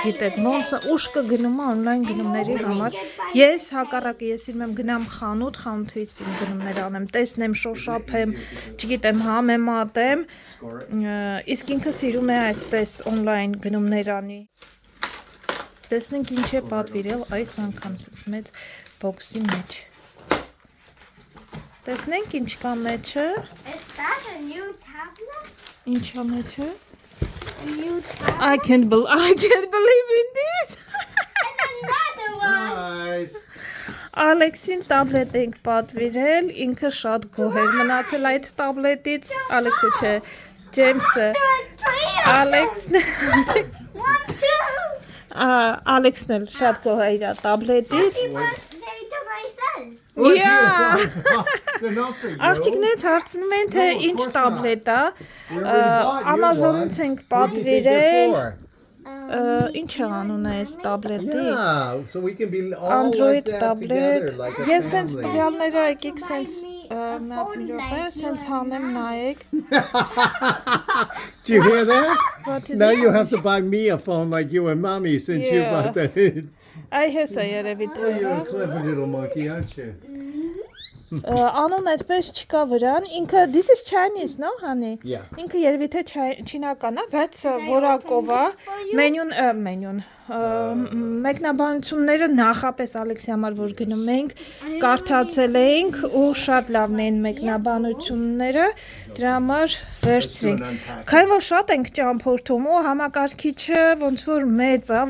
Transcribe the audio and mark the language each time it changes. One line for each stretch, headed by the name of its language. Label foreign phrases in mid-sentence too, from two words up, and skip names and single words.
Armenian: գիտեք, ոնց ուշ կգնում է օնլայն գնումների համար, ես հակառակը, ես իրեմ գնամ խանութից իմ գնումներ անեմ, տեսնեմ, շոշափեմ, չգիտեմ, համեմատեմ, իսկ ինքը սիրում է այսպես օնլայն գնումներ անի, տեսնենք ինչ է պատվիրել այս անգամ սենց մեծ բոքսի մեջ, տեսնենք ինչ կա մեջը, ինչա մեջը,
English: I can't believe in this,
Armenian: Ալեքսին տաբլետ ենք պատվիրել, ինքը շատ գոհ էր մնացել այդ տաբլետից, Ալեքսը չէ, Ջեյմսը, Ալեքսն էլ շատ գոհ է իր տաբլետից, աղջիկներից հարցնում են, թե ինչ տաբլետ է, Ամազոնից ենք պատվիրել, ինչ է անունը այս տաբլետի, Android տաբլետ, ես սենց տվյալները եկեք սենց սենց հանեմ նայեք.
English: Do you hear that? What is Now it? you have to buy me a phone like you and mommy since you Yeah. bought that.
Armenian: Այ հես է երևի թե,
English: You're a clever little monkey, aren't you?
Armenian: Անուն այդպես չկա վրան, ինքը,
English: this is Chinese, no, honey? Yeah.
Armenian: Ինքը երևի թե չինական է, բայց որակով է, մենյուն, մեկնաբանությունները նախապես Ալեքսի համար որ գնում ենք, կարդացել էինք ու շատ լավն էին մեկնաբանությունները, դրա համար վերցրինք, քանի որ շատ ենք ճամփորդում ու համակարգիչը ոնց որ մեծ է,